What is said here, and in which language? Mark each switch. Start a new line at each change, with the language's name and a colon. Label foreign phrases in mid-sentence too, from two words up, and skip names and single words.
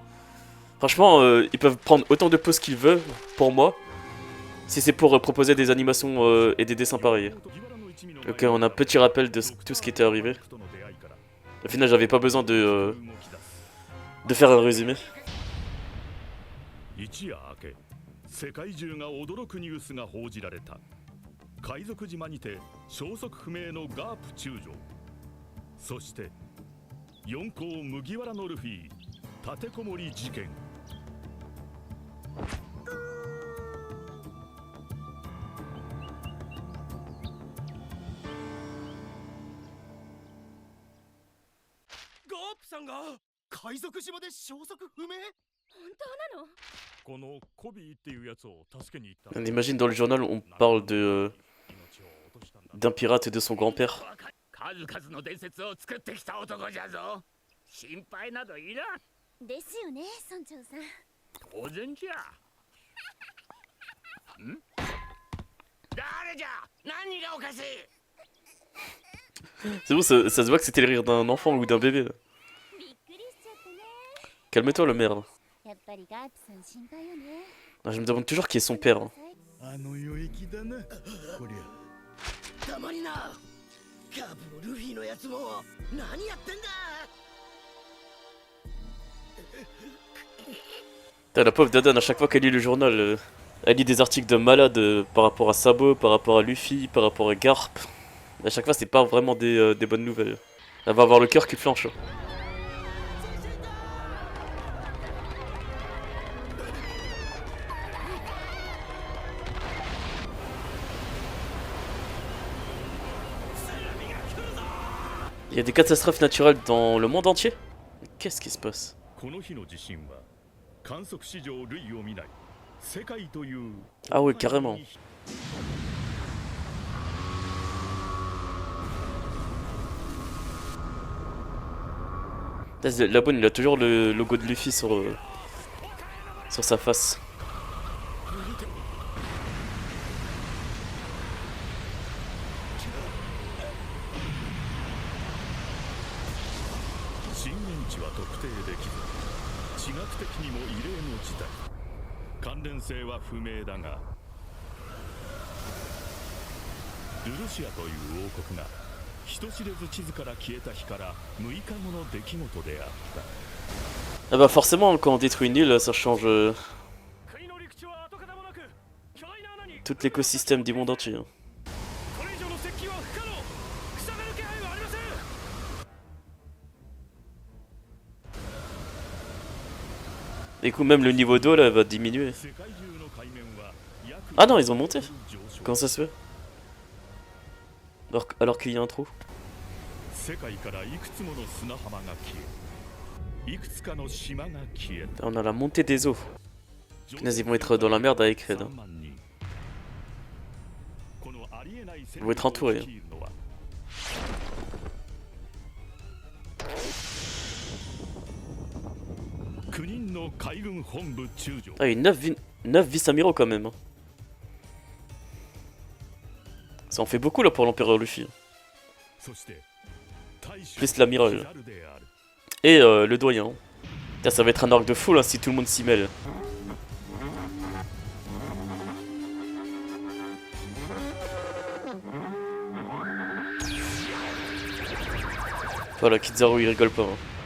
French: Franchement, ils peuvent prendre autant de pauses qu'ils veulent, pour moi, si c'est pour proposer des animations et des dessins pareils. Ok, on a un petit rappel de tout ce qui était arrivé. Au final, j'avais pas besoin de faire un résumé.
Japanese: 一夜明け世界中が驚くニュースが報じられた。海賊島にて消息不明のガープ中将、そして四皇麦わらのルフィ立てこもり事件。ガープさんが海賊島で消息不明？本当なの？このコビーっていうやつを助けに行った。
French: On imagine dans le journal, on parle d'un pirate et de son grand-père.
Japanese: 数々の伝説を作ってきた男じゃぞ。心配などいらん。ですよね、村長さん。当然じゃ。ん？誰じゃ？何がおかしい？
French: C'est bon, ça se voit que c'était le rire d'un enfant ou d'un bébé. Là.
Japanese: びっくりしちゃったね。
French: Calme-toi, le merde.
Japanese: やっぱりガープさん心配よね。
French: Ah, je me demande toujours qui est son père. Hein.
Japanese: あの世駅だな。こりゃ。たまにな。ガープもルフィのやつも何やってんだ。
French: Putain, la pauvre Dadan, à chaque fois qu'elle lit le journal, elle lit des articles de malade par rapport à Sabo, par rapport à Luffy, par rapport à Garp. À chaque fois, c'est pas vraiment des bonnes nouvelles. Elle va avoir le cœur qui flanche. Hein. Il y a des catastrophes naturelles dans le monde entier? Mais qu'est-ce qui se passe?
Japanese: この日の地震は観測史上類を見ない世界という。
French: Ah ouais, carrément. La bonne, il a toujours le logo de Luffy sur sa face.
Japanese: 震源地は特定できず、地学的にも異例の事態。関連性は不明だが、ルルシアという王国が人知れず地図から消えた日から6日後の出来事であった。
French: Ah bah forcément, quand on détruit une île, ça change tout l'écosystème du monde entier. Hein.
Japanese: これ以上の接近は不可能。塞がる気配はありません。
French: Et du coup, même le niveau d'eau là va diminuer.
Japanese: 世界中の海面は約
French: Ah non, ils ont monté.
Japanese: 上昇。
French: Comment ça se fait? Alors qu'il y a un trou.
Japanese: 世界からいくつもの砂浜が消え、いくつかの島が消えた。
French: On a la montée des eaux. Punaise, ils vont être dans la merde avec Red. Hein.
Japanese: このありえない戦
French: Ils vont être entourés.
Japanese: 率いるのは9人の海軍本部中将。
French: Ah, il y a 9 vice-amiraux quand même. Hein. Ça en fait beaucoup là pour l'empereur Luffy.
Japanese: そして大将
French: Plus l'amiral.
Japanese: ヒラルである。
French: Et le doyen. Putain, ça va être un arc de fou là si tout le monde s'y mêle. Voilà, Kizaru il rigole pas. Hein.